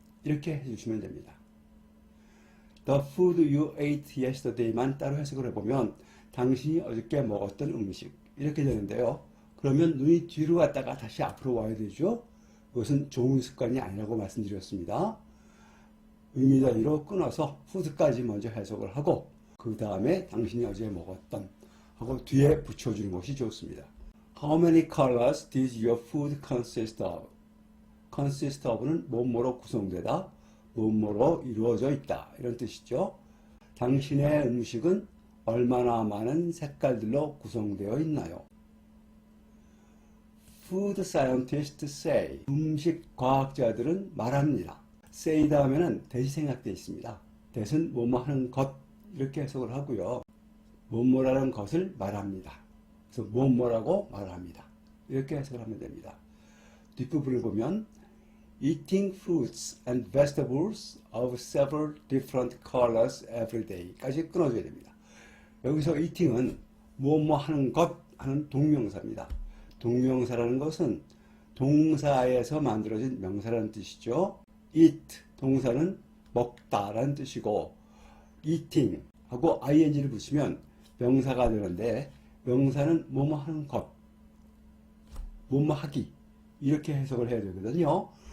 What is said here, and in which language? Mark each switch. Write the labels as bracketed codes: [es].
[ko] 이렇게 해주시면 됩니다. [en] The food you ate yesterday [ko] 만 따로 해석을 해보면 당신이 어저께 먹었던 음식. 이렇게 되는데요. 그러면 눈이 뒤로 갔다가 다시 앞으로 와야 되죠. 그것은 좋은 습관이 아니라고 말씀드렸습니다. 의미 단위로 끊어서 food까지 먼저 해석을 하고 그 다음에 당신이 어제 먹었던 하고 뒤에 붙여주는 것이 좋습니다. [en] How many colors does your food consist of? [ko] consist of는 뭐뭐로 구성되다, 뭐뭐로 이루어져 있다 이런 뜻이죠. 당신의 음식은 얼마나 많은 색깔들로 구성되어 있나요? [en] Food scientists say. [ko] 음식 과학자들은 말합니다. say 다음에는 대시 생략되어 있습니다. 대신 뭐뭐 하는 것 이렇게 해석을 하고요. 뭐뭐라는 것을 말합니다. 그래서 뭐뭐라고 말합니다. 이렇게 해석을 하면 됩니다. 뒷부분을 보면 [en] Eating fruits and vegetables of several different colors every day [ko] 까지 끊어줘야 됩니다. 여기서 eating은 뭐뭐 하는 것 하는 동명사입니다. 동명사라는 것은 동사에서 만들어진 명사라는 뜻이죠. eat 동사는 먹다라는 뜻이고 eating 하고 ing를 붙이면 명사가 되는데 명사는 뭐뭐 하는 것, 뭐뭐 하기 이렇게 해석을 해야 되거든요.